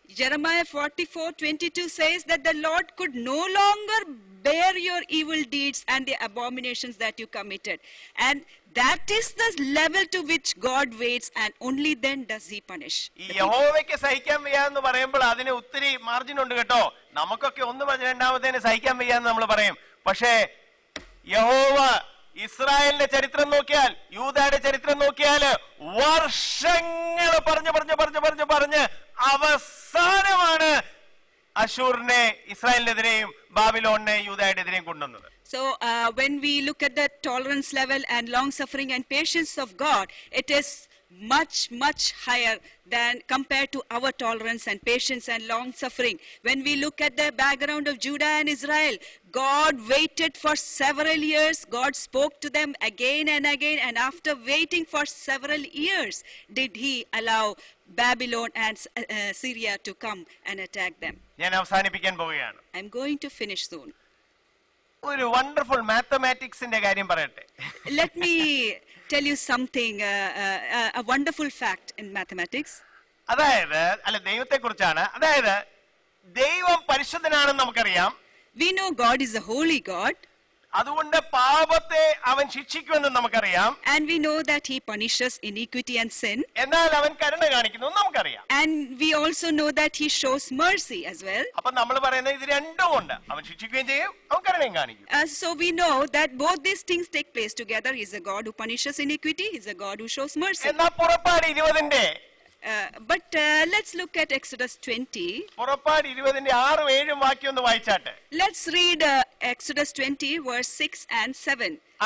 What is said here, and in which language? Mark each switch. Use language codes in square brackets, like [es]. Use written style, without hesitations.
[en] Jeremiah 44:22 says that the Lord could no longer bear your evil deeds and the abominations that you committed, and that is the level to which God waits, and only then does he punish. [ml] ഈ യഹോവയ്ക്ക് സഹിക്കാൻ വയ്യാന്ന് പറയുമ്പോൾ അതിന് ഒത്തിരി margin ഉണ്ട് കേട്ടോ. നമുക്കൊക്കെ ഒന്ന് രണ്ടാമത്തേന് സഹിക്കാൻ വയ്യാന്ന് നമ്മൾ പറയും. പക്ഷേ യഹോവ ഇസ്രായേലിന്റെ ചരിത്രം നോക്കിയാൽ, യൂദയുടെ ചരിത്രം നോക്കിയാൽ വർഷങ്ങൾ പറഞ്ഞ് അവസാനമാണ് അശൂറിനെ ഇസ്രായേലിനെതിരെയും ബാബിലോണിനെ യൂദയുടെ എതിരെയും കൊണ്ടുവന്നത്. [en] So when we look at the tolerance level and long suffering and patience of God, it is much higher than compared to our tolerance and patience and long suffering. When we look at the background of Judah and Israel, God waited for several years. God spoke to them again and again, and after waiting for several years did he allow Babylon and Syria to come and attack them. [ml] ഞാൻ അവസാനിപ്പിക്കാൻ പോവുകയാണ്. [en] I'm going to finish soon. [ml] ഒരു [en] wonderful മാത്തമാറ്റിക്സിന്റെ [ml] കാര്യം പറയട്ടെ. [en] Let me tell you something, a wonderful fact in mathematics. [ml] അതായത് ദൈവത്തെ കുറിച്ചാണ്. അതായത് ദൈവം പരിശുദ്ധനാണെന്ന് നമുക്കറിയാം. [en] We know God is a holy God. [ml] അതുകൊണ്ട് പാപത്തെ അവൻ ശിക്ഷിക്കുമെന്ന് നമുക്കറിയാം. [en] And we know that he punishes iniquity and sin. [ml] എന്നാൽ അവൻ കരുണ കാണിക്കുന്നു നമുക്കറിയാം. [en] And we also know that he shows mercy as well. [ml] അപ്പൊ നമ്മൾ പറയുന്നത് ഇത് രണ്ടും ഉണ്ട്. അവൻ ശിക്ഷിക്കുകയും ചെയ്യും, അവൻ കരുണയും കാണിക്കും. [en] So we know that both these things take place together. He is a God who punishes iniquity. He is a God who shows mercy. [ml] എന്നാൽ പുറപ്പാട് 20 [en] But let's look at Exodus 20. [ml] പുറപ്പാട് 20 6-7 വാക്യം ഒന്ന് വായിച്ചാട്ടെ. [en] Let's read Exodus 20 verse 6 and 7.